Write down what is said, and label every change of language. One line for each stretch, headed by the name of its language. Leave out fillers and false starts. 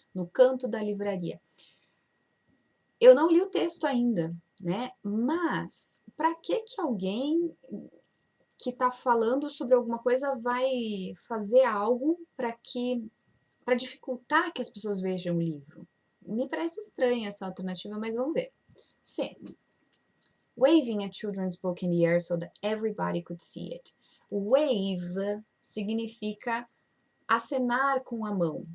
Portuguese: No canto da livraria. Eu não li o texto ainda, né? Mas, para que alguém que está falando sobre alguma coisa vai fazer algo para dificultar que as pessoas vejam o livro? Me parece estranha essa alternativa, mas vamos ver. C.
English: Waving a children's book in the air so that everybody could see it.
Portuguese: Wave significa acenar com a mão.